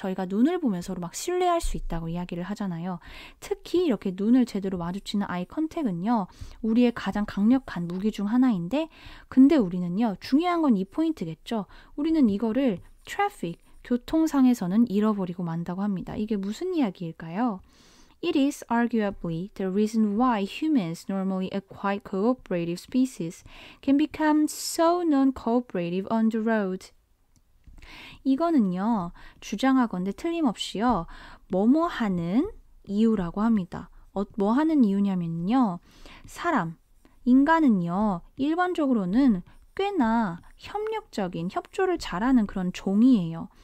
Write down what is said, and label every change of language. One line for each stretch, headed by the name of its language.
Korean: 저희가 눈을 보면 서로 막 신뢰할 수 있다고 이야기를 하잖아요. 특히 이렇게 눈을 제대로 마주치는 아이 컨택은요. 우리의 가장 강력한 무기 중 하나인데 근데 우리는요. 중요한 건 이 포인트겠죠. 우리는 이거를 traffic, 교통상에서는 잃어버리고 만다고 합니다. 이게 무슨 이야기일까요?
English: It is arguably the reason why humans, normally a quite cooperative species, can become so non-cooperative on the road.
Korean: 이거는요, 주장하건대 틀림없이요, 뭐뭐 하는 이유라고 합니다. 뭐 하는 이유냐면요, 인간은요, 일반적으로는 꽤나 협력적인, 협조를 잘하는 그런 종이에요.